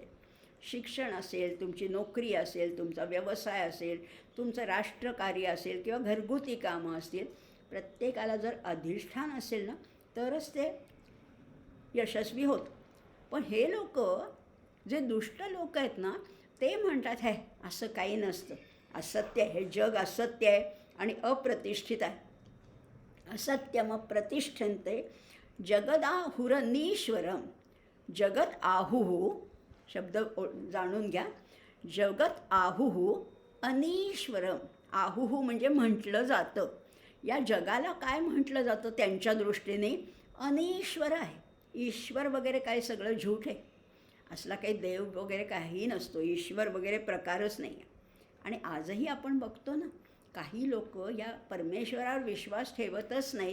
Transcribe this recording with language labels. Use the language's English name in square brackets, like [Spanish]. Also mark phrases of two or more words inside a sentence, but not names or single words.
[Marathi] शिक्षण असेल, तुमची नोकरी असेल, तुमचा व्यवसाय असेल, तुमचं राष्ट्रकार्य असेल किंवा घरगुती कामं असतील, प्रत्येकाला जर अधिष्ठान असेल ना तरच ते यशस्वी होतं. पण हे लोक, जे दुष्ट लोक आहेत ना, ते म्हणतात हे असं काही नसतं, असत्य आहे, हे जग असत्य आहे आणि अप्रतिष्ठित आहे. [Sanskrit] असत्यम प्रतिष्ठन्ते जगदाहुरनीश्वरम. जगत आहुः [Marathi] शब्द जाणून घ्या. [Sanskrit] जगत आहुः अनीश्वरम. [Marathi] आहुः म्हणजे म्हटलं जातं. या जगाला काय म्हटलं जातं त्यांच्या दृष्टीने? अनीश्वर आहे. ईश्वर वगैरे काय सगळं झूठ आहे. असला काही देव वगैरे काही नसतो, ईश्वर वगैरे प्रकारच नाही आहे. आणि आजही आपण बघतो ना, काही लोक या परमेश्वरावर विश्वास ठेवतच नाहीत.